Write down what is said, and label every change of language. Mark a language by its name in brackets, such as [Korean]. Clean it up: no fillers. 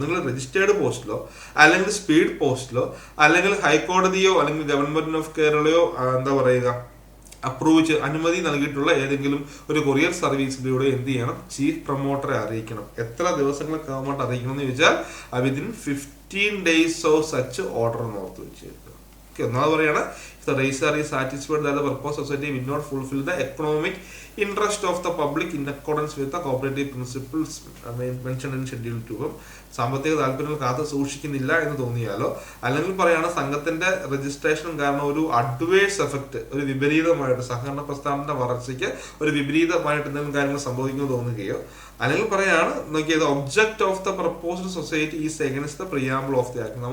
[Malayalam] നിങ്ങൾ രജിസ്റ്റേർഡ് പോസ്റ്റിലോ അല്ലെങ്കിൽ സ്പീഡ് പോസ്റ്റിലോ അല്ലെങ്കിൽ ഹൈക്കോടതിയോ അല്ലെങ്കിൽ ഗവൺമെന്റ് ഓഫ് കേരളയോ എന്താ പറയുക അപ്രൂവ് അനുമതി നൽകിയിട്ടുള്ള ഏതെങ്കിലും ഒരു കൊറിയർ സർവീസിലൂടെ എന്ത് ചെയ്യണം, ചീഫ് പ്രൊമോട്ടറെ അറിയിക്കണം. എത്ര ദിവസങ്ങൾക്ക് ആവുമ്പോൾ അറിയിക്കണം എന്ന് ചോദിച്ചാൽ [English] within 15 days of such order [Malayalam] എന്ന് ഓർത്ത് വെച്ചേക്കുക. ഒന്നാമത് പറയാണ്, [English] the registrar is satisfied that the purpose society will not fulfill the economic interest of the public in accordance with the cooperative principles mentioned in schedule 2. [Malayalam] സാമ്പത്തിക താല്പര്യങ്ങൾ കാത്തു സൂക്ഷിക്കുന്നില്ല എന്ന് തോന്നിയാലോ അല്ലെങ്കിൽ പറയാണ് സംഘത്തിന്റെ രജിസ്ട്രേഷൻ കാരണം ഒരു അഡ്വേഴ്സ് എഫക്ട്, ഒരു വിപരീതമായിട്ട് സഹകരണ പ്രസ്ഥാനത്തിന്റെ വളർച്ചയ്ക്ക് ഒരു വിപരീതമായിട്ട് എന്തെങ്കിലും കാര്യങ്ങൾ സംഭവിക്കുന്നു തോന്നുകയോ അല്ലെങ്കിൽ പറയാണ് നോക്കിയത് [English] Object of the proposed society is against the preamble of the act.